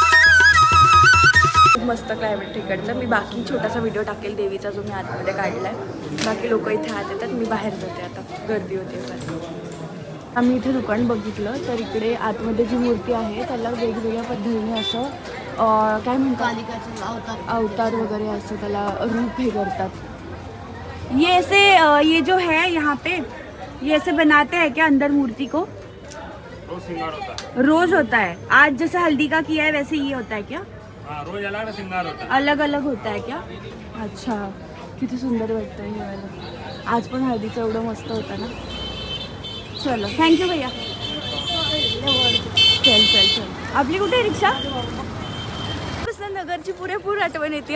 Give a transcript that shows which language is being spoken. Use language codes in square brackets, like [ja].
[mr] आहे तिकडचं. मी बाकी छोटासा व्हिडिओ टाकेल देवीचा जो मी आतमध्ये काढला आहे. बाकी लोक इथे आत येतात, मी बाहेर जाते आता, गर्दी होते फार. आम्ही इथे दुकान बघितलं तर इकडे आतमध्ये जी मूर्ती आहे त्याला वेगवेगळ्या पद्धतीने असं काय म्हणतात अवतार वगैरे असं त्याला रूप हे करतात. [hi] ये ऐसे ये जो है यहाँ पे ये ऐसे बनाते हैं क्या अंदर मूर्ति को? रोज होता है. आज जैसे हल्दी का किया है वैसे ये होता है क्या? रोज अलग सिंगार होता है. अलग अलग होता है क्या? [mr] अच्छा, किती सुंदर वाटतं हे वाला. आज पण हळदीचं एवढं मस्त होतं ना. [hi] चलो थँक्यू भैया. [mr] चल चल चल. आपली कुठे रिक्षा? नगरची पुरेपूर आठवण येते.